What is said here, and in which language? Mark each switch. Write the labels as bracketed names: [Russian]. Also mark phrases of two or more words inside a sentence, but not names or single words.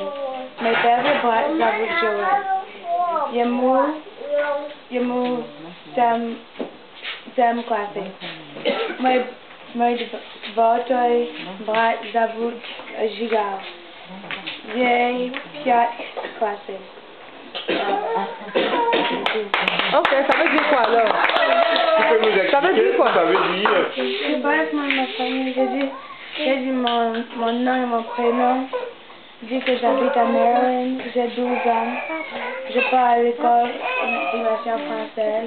[Russian] Мой первый брат зовут Джоэл. Ему 7 классы. Мой второй брат зовут Жигал. Ей 5 классы. [French] Ok, ça veut dire quoi alors? Tu peux nous expliquer Ça veut dire quoi? Ça veut dire. Je passe ma famille, j'ai dit mon nom et mon prénom. Je dis que j'habite à Maryland, j'ai 12 ans. Je pars à l'école de nation française.